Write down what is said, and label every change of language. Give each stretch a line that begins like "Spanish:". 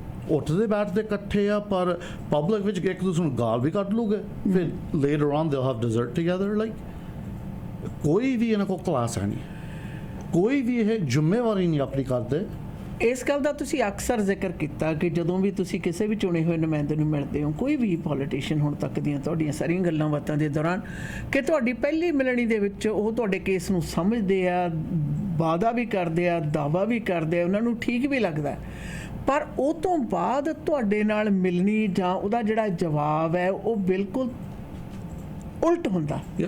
Punjabi: ਉੱਠਦੇ ਬੈਠਦੇ ਇਕੱਠੇ ਆ ਪਰ ਪਬਲਿਕ ਵਿੱਚ ਇੱਕ ਦੂਸਰੇ ਨੂੰ ਗਾਲ ਵੀ ਕੱਢ ਲੂਗੇ.
English: ਫਿਰ later on they'll have dessert together.
Punjabi: Like ਕੋਈ ਵੀ ਇਹਨਾਂ ਕੋਲ ਕਲਾਸ ਹੈ ਨਹੀਂ, ਕੋਈ ਵੀ ਇਹ ਜ਼ਿੰਮੇਵਾਰੀ ਨਹੀਂ ਆਪਣੀ ਕਰਦੇ. ਇਸ ਗੱਲ ਦਾ ਤੁਸੀਂ ਅਕਸਰ ਜ਼ਿਕਰ ਕੀਤਾ ਕਿ ਜਦੋਂ ਵੀ ਤੁਸੀਂ ਕਿਸੇ ਵੀ ਚੁਣੇ ਹੋਏ ਨੁਮਾਇੰਦੇ ਨੂੰ ਮਿਲਦੇ ਹੋ, ਕੋਈ ਵੀ ਪੋਲੀਟੀਸ਼ੀਅਨ ਹੁਣ ਤੱਕ ਦੀਆਂ ਤੁਹਾਡੀਆਂ ਸਾਰੀਆਂ ਗੱਲਾਂ ਬਾਤਾਂ ਦੇ ਦੌਰਾਨ, ਕਿ ਤੁਹਾਡੀ ਪਹਿਲੀ ਮਿਲਣੀ ਦੇ ਵਿੱਚ ਉਹ ਤੁਹਾਡੇ ਕੇਸ ਨੂੰ ਸਮਝਦੇ ਆ, ਵਾਅਦਾ ਵੀ ਕਰਦੇ ਆ, ਦਾਅਵਾ ਵੀ ਕਰਦੇ ਆ, ਉਹਨਾਂ ਨੂੰ ਠੀਕ ਵੀ ਲੱਗਦਾ, ਪਰ ਉਹ ਤੋਂ ਬਾਅਦ ਤੁਹਾਡੇ ਨਾਲ ਮਿਲਣੀ ਜਾਂ ਉਹਦਾ ਜਿਹੜਾ ਜਵਾਬ ਹੈ ਉਹ ਬਿਲਕੁਲ ਉਲਟ ਹੁੰਦਾ.